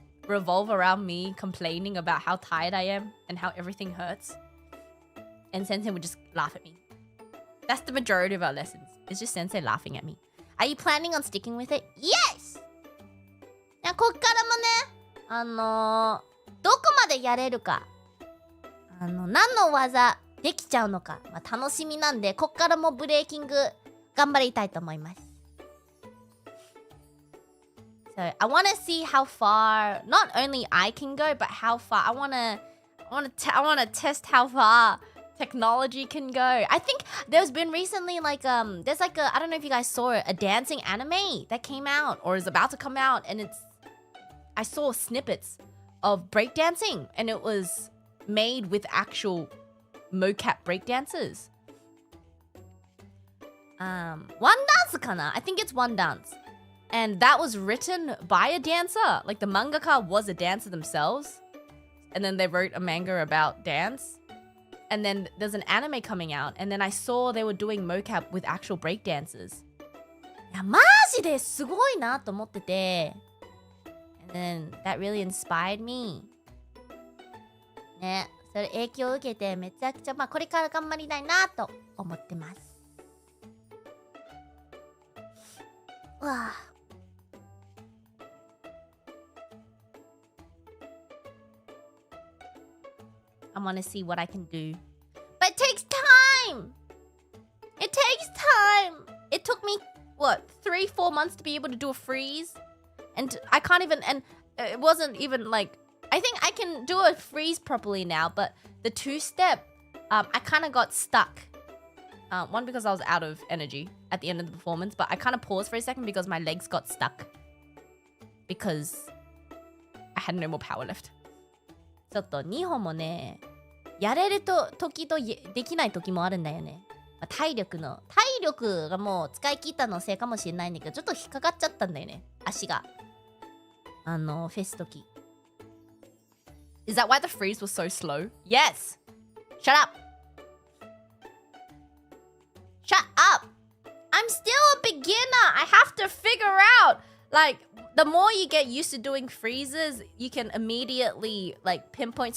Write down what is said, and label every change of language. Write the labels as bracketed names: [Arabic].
[English] revolve around me complaining about how tired I am and how everything hurts. And Sensei would just laugh at me. That's the majority of our lessons. It's just Sensei laughing at me. Are you planning on sticking with it? Yes! [Japanese] いや、こっからもね、どこまでやれるか、何の技できちゃうのか、まあ、楽しみなんで、こっからもブレーキング頑張りたいと思います。 [English] So I want to see how far not only I can go, but how far I want to test how far technology can go. I think there's been recently there's like a, I don't know if you guys saw it, a dancing anime that came out or is about to come out, and I saw snippets of breakdancing, and it was made with actual mocap breakdancers. One dance kana? I think it's one dance. And that was written by a dancer. Like the mangaka was a dancer themselves. And then they wrote a manga about dance. And then there's an anime coming out. And then I saw they were doing mocap with actual breakdancers. [Japanese] いや、マジですごいなと思ってて。 [English] And then that really inspired me. [Japanese] ね、それ影響を受けてめちゃくちゃ、まあこれから頑張りたいなと思ってます。うわぁ。 [English] I want to see what I can do. But it takes time! It takes time! It took me, what, 3-4 months to be able to do a freeze? And I can't even, and it wasn't even like, I think I can do a freeze properly now, but the two-step, I kind of got stuck. One, because I was out of energy at the end of the performance, but I kind of paused for a second because my legs got stuck. Because I had no more power left. [Japanese] ちょっと2本もね、やれる時とできない時もあるんだよね。体力がもう使い切ったのせいかもしれないんだけど、ちょっと引っかかっちゃったんだよね、足が。フェス時。 [English] Is that why the freeze was so slow? Yes! Shut up! Shut up! I'm still a beginner! I have to figure out, like, the more you get used to doing freezes, you can immediately like pinpoint.